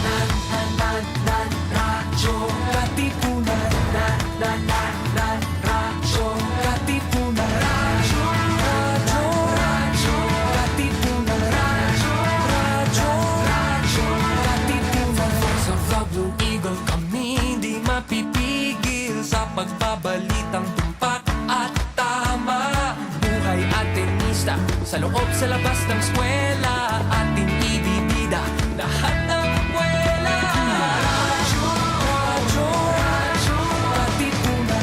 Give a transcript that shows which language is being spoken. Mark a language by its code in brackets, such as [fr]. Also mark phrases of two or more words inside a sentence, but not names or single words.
[tl] Radyo, Katipunan. Radyo, Katipunan. Radyo, radyo, radyo, Katipunan. Radyo, radyo, Katipunan. [en] Voice of the Blue Eagle, [tl] kami di mapipigil sa pagbabalitang tumpak at tama. Buhay at tenista, sa loob, sa labas ng eskwela, ating ibibida lahat ng eskwela. Radyo, radyo, radyo, Katipunan.